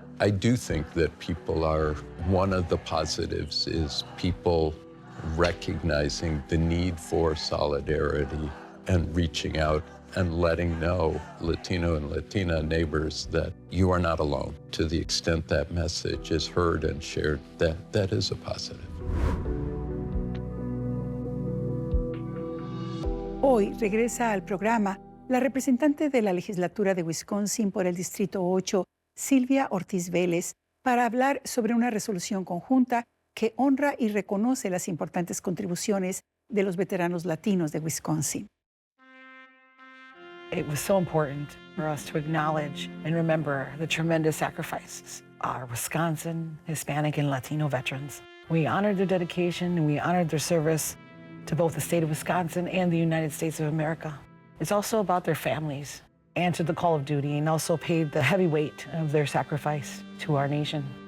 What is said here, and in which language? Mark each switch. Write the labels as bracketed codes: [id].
[en] I do think that one of the positives is people recognizing the need for solidarity and reaching out and letting know Latino and Latina neighbors that you are not alone. To the extent that message is heard and shared, that is a positive. [es] Hoy regresa al programa la representante de la legislatura de Wisconsin por el Distrito 8, Silvia Ortiz Vélez, para hablar sobre una resolución conjunta que honra y reconoce las importantes contribuciones de los veteranos latinos de Wisconsin. [en] It was so important for us to acknowledge and remember the tremendous sacrifices of our Wisconsin, Hispanic, and Latino veterans. We honored their dedication and we honored their service to both the state of Wisconsin and the United States of America. It's also about their families, answered the call of duty, and also paid the heavy weight of their sacrifice to our nation.